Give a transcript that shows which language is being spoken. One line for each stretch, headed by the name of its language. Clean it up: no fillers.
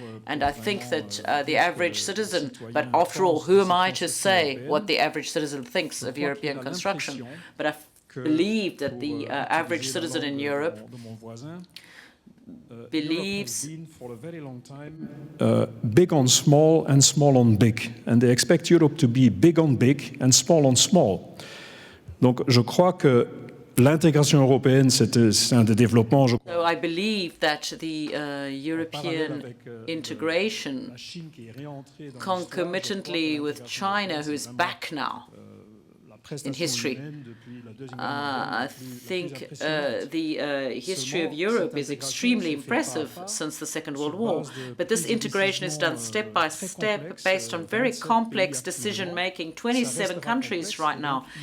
English: And I think that the average citizen, but after all, who am I to say what the average citizen thinks of European construction? But I believe that the average citizen in Europe believes for a very long time big on small and small on big, and they expect Europe to be big on big and small on small.
French: Donc je crois que l'intégration européenne c'est un des développements.
English: So I believe that the European integration, concomitantly with China, who is back now in history. I think the history of Europe is extremely impressive since the Second World War, but this integration is done step by step based on very complex decision-making, 27 countries right now.